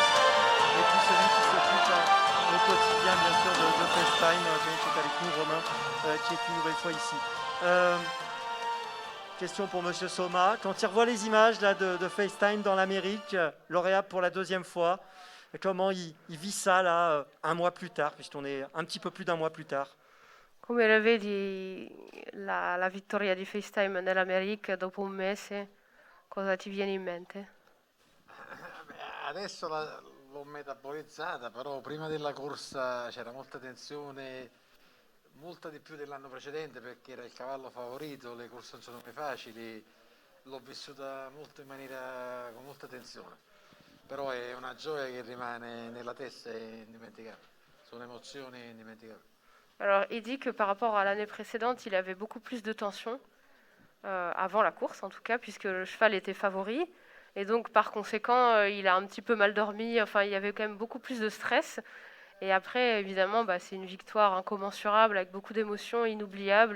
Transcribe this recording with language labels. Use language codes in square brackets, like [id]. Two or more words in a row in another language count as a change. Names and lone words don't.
[fr] Et puis celui qui s'occupe au quotidien, bien sûr, de FaceTime, qui est avec nous, Romain, qui est une nouvelle fois ici. Question pour Monsieur Soma. Quand il revoit les images là, de FaceTime dans l'Amérique, lauréat pour la 2e fois, comment il vit ça là, un mois plus tard, puisqu'on est un petit peu plus d'1 mois plus tard? [it] Come la vedi la vittoria di FaceTime nell'America dopo un mese? Cosa ti viene in mente? Adesso l'ho metabolizzata, però prima della corsa c'era molta tensione, molta di più dell'anno precedente perché era il cavallo favorito, le corse non sono mai facili, l'ho vissuta molto con molta tensione, però è una gioia che rimane nella testa e indimenticabile, sono emozioni indimenticabili. [fr] Alors, il dit que par rapport à l'année précédente, il avait beaucoup plus de tension, avant la course en tout cas, puisque le cheval était favori. Et donc, par conséquent, il a un petit peu mal dormi. Enfin, il y avait quand même beaucoup plus de stress. Et après, évidemment, c'est une victoire incommensurable, avec beaucoup d'émotions, inoubliables.